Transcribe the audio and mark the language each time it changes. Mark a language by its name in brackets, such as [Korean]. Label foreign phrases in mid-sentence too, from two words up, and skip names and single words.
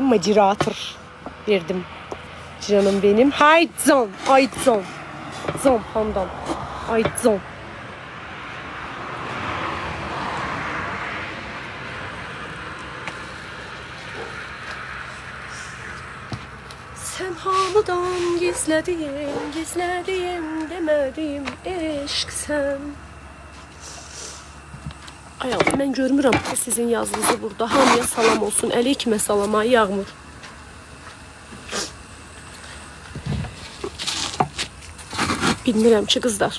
[Turkish] Moderator verdim. Canım benim. Hay Zon. Ay Zon. Zon Handan. Ay Zon. Sen hamıdan gizlediğim, gizlediğim demediğim eşk sen. [Azerbaijani] Ay Allah, mən görmürəm sizin yazınızı burada. Hamıya salam olsun. Əleykümə salama, Yağmur. Bilmirəm ki, qızlar.